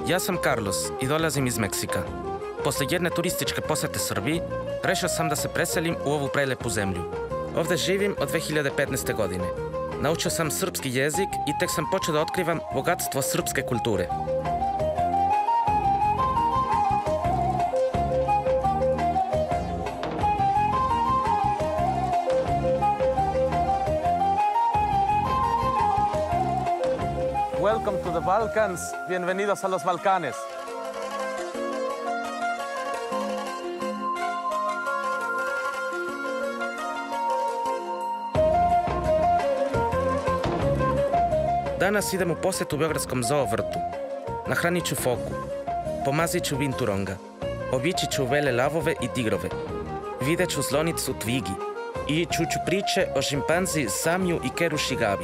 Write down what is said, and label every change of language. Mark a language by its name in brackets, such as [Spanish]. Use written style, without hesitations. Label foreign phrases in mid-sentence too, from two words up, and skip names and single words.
[Serbian] Ja sam Carlos i dolazim iz Meksika. Posle jedne turističke posete Srbiji, rešio sam da se preselim u ovu prelepu zemlju. Ovde živim od 2015. godine. Naučio sam srpski jezik i tek sam počeo da otkrivam bogatstvo srpske kulture. [English] Welcome to the Balkans. [Spanish] Bienvenidos a los Balcanes. [Serbian] Danas idem u posetu Beogradskom zoo vrtu. [Croatian] Nahranit ću foku, pomazit ću vinturonga, obići ću vele lavove i tigrove, vidjet ću slonicu Tvigi i čuću priče o šimpanzi Samiju i Keru Šigavi.